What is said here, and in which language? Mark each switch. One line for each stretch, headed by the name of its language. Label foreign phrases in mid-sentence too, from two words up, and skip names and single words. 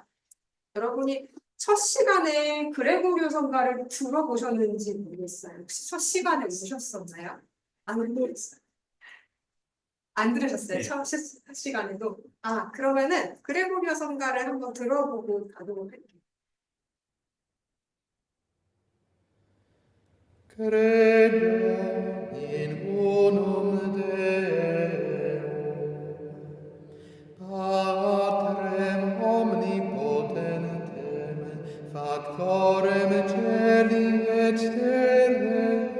Korean: 여러분이 첫 시간에 그레고리오 성가를 들어보셨는지 모르겠어요. 혹시 첫 시간에 오셨었나요? 안 들으셨어요? 안 들으셨어요? 네. 첫 시간에도? 그러면은 그레고리오 성가를 한번 들어보고 가도록 할게요.
Latin: Credo in unum Deum, Patrem omnipotentem, Factorem celi et terrae,